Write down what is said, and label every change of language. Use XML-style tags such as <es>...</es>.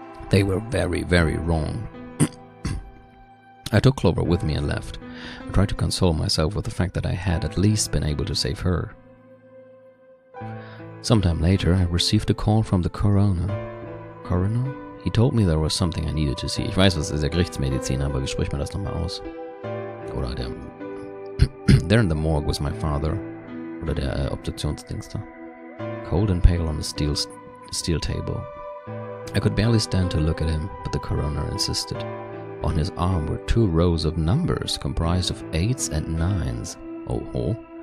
<en>They were very, very wrong. I took Clover with me and left. I tried to console myself with the fact that I had at least been able to save her. Sometime later, I received a call from the coroner. Coroner? He told me there was something I needed to see.</en> <de>Ich weiß, was ist der Gerichtsmediziner, aber wie spricht man das nochmal aus? Oder der...</de> <en>There in the morgue was my father.</en> <de>Oder der Obduktionsdings da.</de> <en>Cold and pale on a steel table. I could barely stand to look at him, but the coroner insisted. On his arm were 2 rows of numbers comprised of 8s and 9s. Oh.</en>